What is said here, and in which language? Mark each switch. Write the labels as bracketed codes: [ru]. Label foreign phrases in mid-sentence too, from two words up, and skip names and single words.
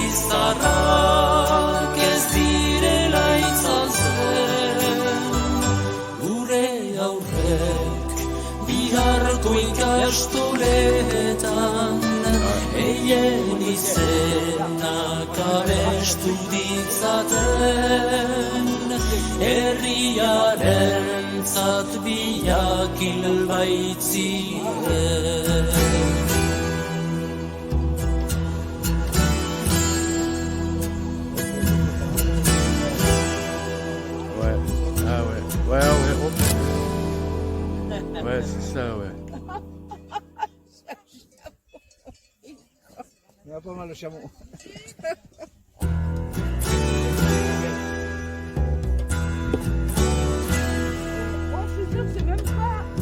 [eu] zarrak ez direla itzaltzen, gure aurrek biharko ikastoletan, eien izenak abestu ditzaten, herriarentzat biak hilbaitziren. [fr] Ouais, c'est ça, ouais. Il y a pas mal de chameaux. Moi, je suis sûre que c'est même pas.